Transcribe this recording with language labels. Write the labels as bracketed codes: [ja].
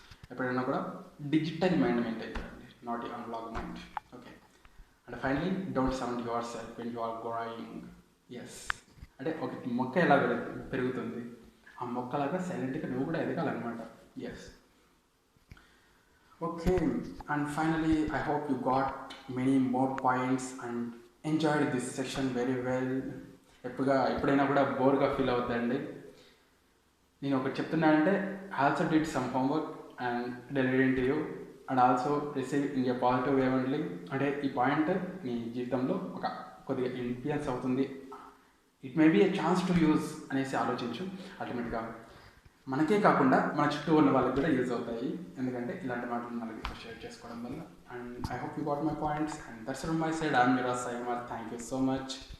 [te] ఎప్పుడైనా కూడా digital mind maintain చేయండి, [en] Not analogue mind. Okay, and finally don't sound your self when you are growing. [te] Yes, అంటే ఒక మొక్క ఎలా పెరుగుతుంది, ఆ మొక్కలాగా సైలెంట్గా నువ్వు కూడా ఎదగాలన్నమాట. [en] Yes. Okay, and finally, I hope you got many more points and enjoyed this session very well. [te] ఎప్పుడైనా కూడా బోర్గా ఫీల్ అవుతుందండి. నేను ఒకటి చెప్తున్నానంటే, [en] I also did some homework and delivered it to you and also received in a positive way only. [te] అంటే ఈ point మీ జీవితంలో ఒక కొద్దిగా ఇన్ఫ్లుయెన్స్ అవుతుంది, [en] it may be a chance to use [te] అనేసి ఆలోచించు. అల్టిమేట్గా మనకే కాకుండా మన చుట్టూ ఉన్న వాళ్ళకి కూడా యూజ్ అవుతాయి. ఎందుకంటే ఇలాంటి మాటలు నలుగురితో షేర్ చేసుకోవడం వల్ల. [en] And I hope you got my points and that's from my side. I'm your సైమర్. Thank you so much.